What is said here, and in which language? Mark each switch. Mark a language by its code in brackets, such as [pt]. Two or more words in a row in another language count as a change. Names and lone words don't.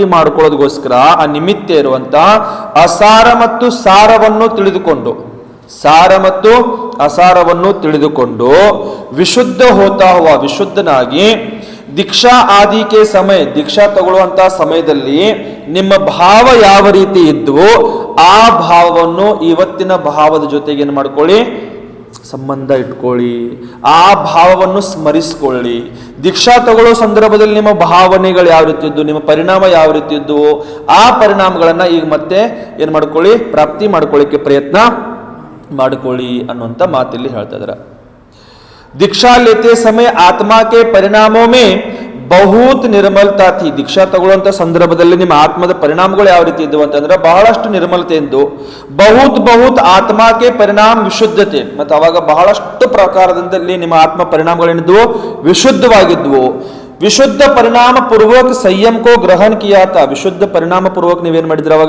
[kn] ಮಾಡಿಕೊಳ್ಳೋದಕ್ಕೋಸ್ಕರ ಆ ನಿಮಿತ್ತ ಇರುವಂತ ಅಸಾರ ಮತ್ತು ಸಾರವನ್ನು ತಿಳಿದುಕೊಂಡು, ಸಾರ ಮತ್ತು ಅಸಾರವನ್ನು ತಿಳಿದುಕೊಂಡು [hi] विशुद्ध होता हुआ, [kn] ವಿಶುದ್ಧನಾಗಿ [hi] दीक्षा आदि के समय, [kn] ದೀಕ್ಷಾ ತಗೊಳ್ಳುವಂತಹ ಸಮಯದಲ್ಲಿ ನಿಮ್ಮ ಭಾವ ಯಾವ ರೀತಿ ಇದ್ವೋ ಆ ಭಾವವನ್ನು ಇವತ್ತಿನ ಭಾವದ ಜೊತೆಗೆ ಏನು ಮಾಡ್ಕೊಳ್ಳಿ, ಸಂಬಂಧ ಇಟ್ಕೊಳ್ಳಿ, ಆ ಭಾವವನ್ನು ಸ್ಮರಿಸ್ಕೊಳ್ಳಿ. ದೀಕ್ಷಾ ತಗೊಳ್ಳೋ ಸಂದರ್ಭದಲ್ಲಿ ನಿಮ್ಮ ಭಾವನೆಗಳು ಯಾವ ರೀತಿ ಇದ್ದು, ನಿಮ್ಮ ಪರಿಣಾಮ ಯಾವ ರೀತಿ ಇದ್ವು, ಆ ಪರಿಣಾಮಗಳನ್ನ ಈಗ ಮತ್ತೆ ಏನು ಮಾಡ್ಕೊಳ್ಳಿ, ಪ್ರಾಪ್ತಿ ಮಾಡ್ಕೊಳ್ಳಿಕ್ಕೆ ಪ್ರಯತ್ನ ಮಾಡಿಕೊಳ್ಳಿ ಅನ್ನುವಂಥ ಮಾತಿಲ್ಲಿ ಹೇಳ್ತಾ ಇದ್ದಾರೆ. [hi] दीक्षा लेते समय आत्मा के परिणामों में बहुत निर्मलता थी. [kn] ದೀಕ್ಷಾ ತಗೊಳ್ಳುವಂಥ ಸಂದರ್ಭದಲ್ಲಿ ನಿಮ್ಮ ಆತ್ಮದ ಪರಿಣಾಮಗಳು ಯಾವ ರೀತಿ ಇದ್ದವು ಅಂತಂದ್ರೆ ಬಹಳಷ್ಟು ನಿರ್ಮಲತೆ ಎಂದು. ಬಹುತ್ ಆತ್ಮಕ್ಕೆ ಪರಿಣಾಮ ವಿಶುದ್ಧತೆ, ಮತ್ತು ಅವಾಗ ಬಹಳಷ್ಟು ಪ್ರಕಾರದಲ್ಲಿ ನಿಮ್ಮ ಆತ್ಮ ಪರಿಣಾಮಗಳೇನಿದ್ವು, ವಿಶುದ್ಧವಾಗಿದ್ವು. [hi] विशुद्ध परिणाम पूर्वक संयम को ग्रहण किया था. [kn] ವಿಶುದ್ಧ ಪರಿಣಾಮ ಪೂರ್ವಕ ನೀವೇನ್ ಮಾಡಿದ್ರಿ ಅವಾಗ?